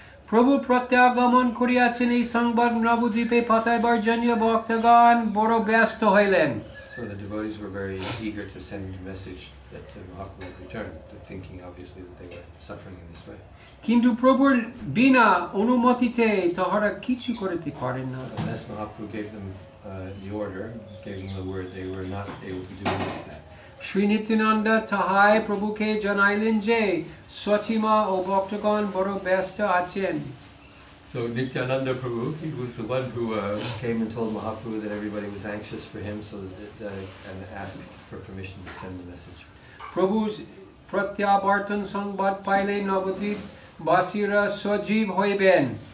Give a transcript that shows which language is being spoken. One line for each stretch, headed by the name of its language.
Bangla: প্রভু প্রত্যাগমন করিয়াছেন, এই সংবাদ নবদ্বীপে পাঠাইবার জন্য ভক্তগণ বড় ব্যস্ত হইলেন।
English: So the devotees were very eager to send a message that Mahaprabhu would return, thinking obviously that they were suffering in this way.
Bangla: কিন্তু প্রভুর বিনা অনুমতিতে তাহারা কিছু করিতে পারেন না।
English: Unless Mahaprabhu gave them the order, gave them the word, they were not able to do anything like that.
Bangla: Shri Nityananda তাহাই প্রভুকে জানাইলেন যে সচিমা ও ভক্তগণ বড় ব্যস্ত আছেন।
English: So Nityananda Prabhu, he was the one who came and told Mahaprabhu that everybody was anxious for him, so and asked for permission to send the message.
Bangla: প্রভু প্রত্যাবর্তন সংবাদ পাইলে নবদ্বীপ বাসীরা সজীব হইবেন।